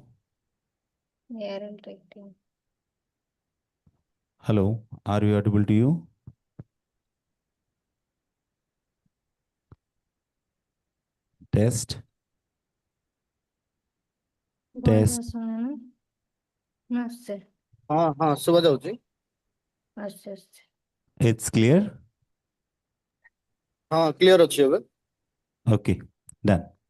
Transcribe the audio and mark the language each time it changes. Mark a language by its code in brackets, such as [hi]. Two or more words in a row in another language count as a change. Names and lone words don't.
[en] Yeah, interacting. Hello, are we audible to you? Test, Voice test. [or] ଆସୁନି ନା ଆସୁଛି ହଁ ହଁ ଶୁଭା ଯାଉଛି। ଆସୁଛି। [en] It's clear? [or] ହଁ କ୍ଲିୟର ଅଛି ଏବେ। [en] Okay, done.